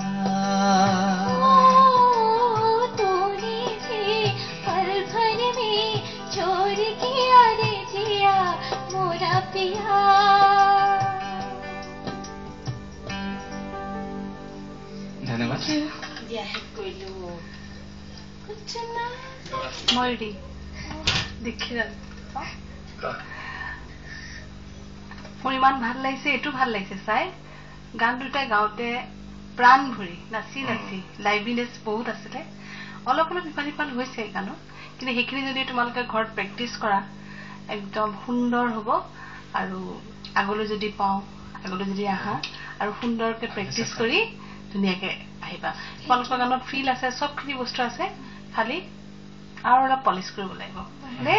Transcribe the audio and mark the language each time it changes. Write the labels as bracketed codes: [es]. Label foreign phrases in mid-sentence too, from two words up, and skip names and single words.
[hi] तूने भी पल भर में चोरी किया रे जिया मोरा पिया धन्यवाद मर्डी देखिरा [as] মোৰ ইমান ভাল লাগিছে এটো ভাল লাগিছে চাই গান দুটা গাওতে প্ৰাণ ভৰি নাচি নাচি লাইভলিনেছ বহুত আছিল অলপ অলপ ইফাল হৈছে গানো কিন্তু হেখিনি যদি তোমালোকে ঘৰত প্ৰেক্টিছ কৰা একদম সুন্দৰ হ'ব আৰু আগলৈ যদি পাও আগলৈ যদি আহা আৰু সুন্দৰকে প্ৰেক্টিছ কৰি ধুনীয়াকে আহিবা তোমালোকৰ গানত ফিল আছে সবখিনি বস্তু আছে খালি আৰু অলপ পলিশ কৰিব লাগিব নে